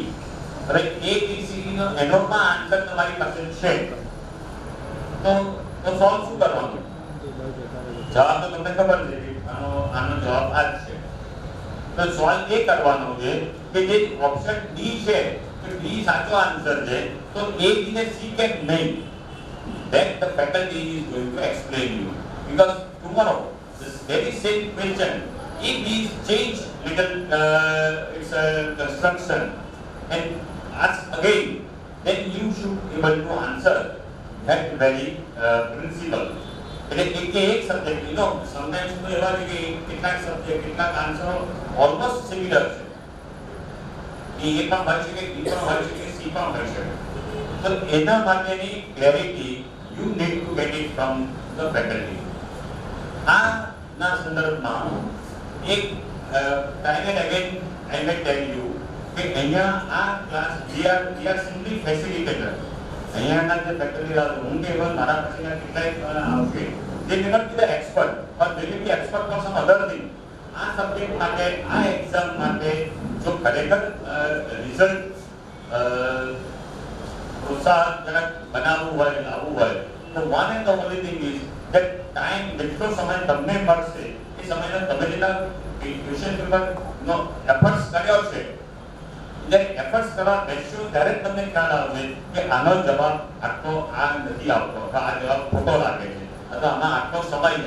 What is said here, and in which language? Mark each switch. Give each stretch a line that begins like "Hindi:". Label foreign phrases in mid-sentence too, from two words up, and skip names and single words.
Gujarati: હવે એ, બી, સી નો એનો પણ આન્સર તમારી પાસે છે, તો સોલ્વ શું કરવાનું? જવાબ તો તમને ખબર છે કે આનો જવાબ આ જ છે. તો સોલ્વ એ કરવાનો છે કે જે ઓપ્શન ડી છે, તો ડી સાચો આન્સર છે, તો એ, બી ને સી કેમ નહીં?
English: Then the faculty is going to explain you, because tomorrow this very same question, if we change little its construction and ask again, then you should be able to answer that very principle.
Gujarati: એટલે એક સબ્જેક્ટ,
English: you know sometimes
Gujarati: તો એવા છે કે કેટલાક સબ્જેક્ટ, કેટલાક આન્સરો ઓલમોસ્ટ સિમિલર છે. એ પણ હોય શકે, બી પણ હોય શકે, સી પણ હોય શકે. તો એના માટેની ક્લેરિટી
English: you need to get it from the faculty.
Gujarati: ના સંદર્ભમાં એક
English: time and again I may tell you
Gujarati: કે અહીંયા આ ક્લાસ
English: we are simply facilitator.
Gujarati: અહીંયાના જે ફેકલ્ટી હું કે even મારા પછીના કેટલાય આવશે,
English: they may not be the expert, but they will be expert for some other thing.
Gujarati: આ સબ્જેક્ટ માટે, આ એક્ઝામ માટે જો ખરેખર રિઝલ્ટ પ્રોત્સાહનજનક બનાવવું હોય, લાવવું હોય, તો
English: one and the only thing is that time,
Gujarati: જેટલો સમય તમને મળશે એ સમયનો તમે જેટલા ક્વેશ્ચન પેપરનો એફર્ટ્સ કર્યો છે, જ્યારે એફર્ટ્સ કરવા બેસશો ત્યારે જ તમને ખ્યાલ આવશે કે આનો જવાબ આટલો આ નથી આવતો, અથવા આ જવાબ ખોટો લાગે છે, અથવા આમાં આટલો સમય છે.